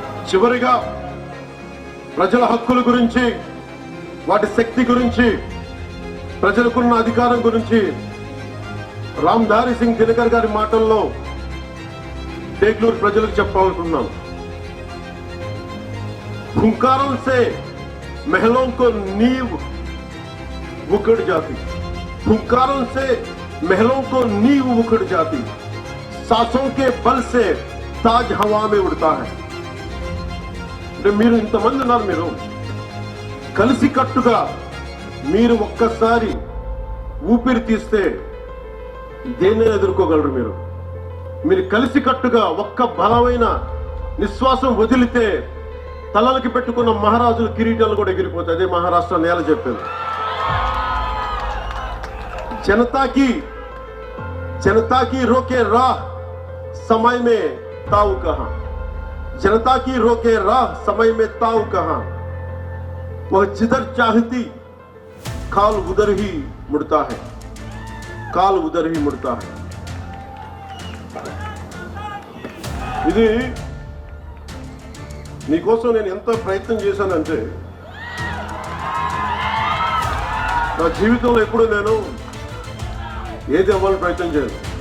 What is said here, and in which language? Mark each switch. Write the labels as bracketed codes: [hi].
[te] చివరిగా ప్రజల హక్కుల గురించి, వాటి శక్తి గురించి, ప్రజలకున్న అధికారం గురించి రామ్ధారీ సింగ్ దినకర్ గారి మాటల్లో బెంగళూరు ప్రజలకు చెప్పాలనుకున్నాను. [hi] हुंकारों से महलों को नींव उखड़ जाती, हुंकारों से महलों को नींव उखड़ जाती, सांसों के बल से ताज हवा में उड़ता है. [te] మీరు ఇంతమంది ఉన్నారు, మీరు కలిసి కట్టుగా మీరు ఒక్కసారి ఊపిరి తీస్తే దేన్ని ఎదుర్కోగలరు? మీరు కలిసి కట్టుగా ఒక్క బలమైన నిశ్వాసం వదిలితే తలలకి పెట్టుకున్న మహారాజుల కిరీటాలు కూడా ఎగిరిపోతాయి. అదే మహారాష్ట్ర నేల చెప్పింది. [hi] जनता की रोके राह समय में ताऊ कहां, जनता की रोके राह समय में ताऊ कहां, वह जिधर चाहती काल उधर ही मुड़ता है, काल उधर ही मुड़ता है. [te] ఇది నీకోసం నేను ఎంత ప్రయత్నం చేశానంటే, నా జీవితంలో ఎప్పుడు నేను ఏది అవ్వాలని ప్రయత్నం చేయను.